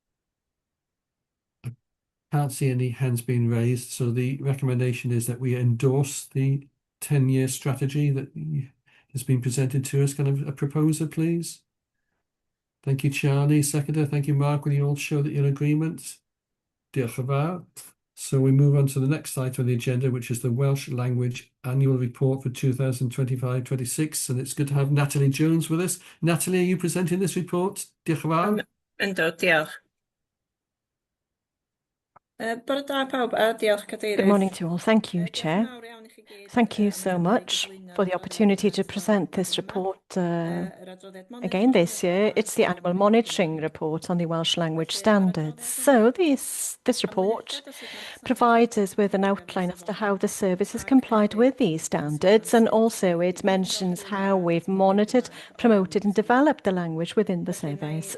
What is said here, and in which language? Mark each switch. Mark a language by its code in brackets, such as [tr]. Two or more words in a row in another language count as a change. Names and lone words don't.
[en] Can't see any hands being raised, so the recommendation is that we endorse the 10-year strategy that has been presented to us. Kind of a proposer, please. Thank you, Charlie. Seconder. Thank you, Mark. Will you all show that you're in agreement? [cy] Diolch yn fawr. [en] So we move on to the next item on the agenda, which is the Welsh Language Annual Report for 2025-26, and it's good to have Natalie Jones with us. Natalie, are you presenting this report? [cy] Diolch yn fawr. Yndw, diolch. Bore da pawb, a diolch Cadeirydd. [en] Good morning to all. Thank you, Chair. Thank you so much for the opportunity to present this report again this year. It's the annual monitoring report on the Welsh language standards. So this report provides us with an outline as to how the service has complied with these standards, and also it mentions how we've monitored, promoted and developed the language within the service.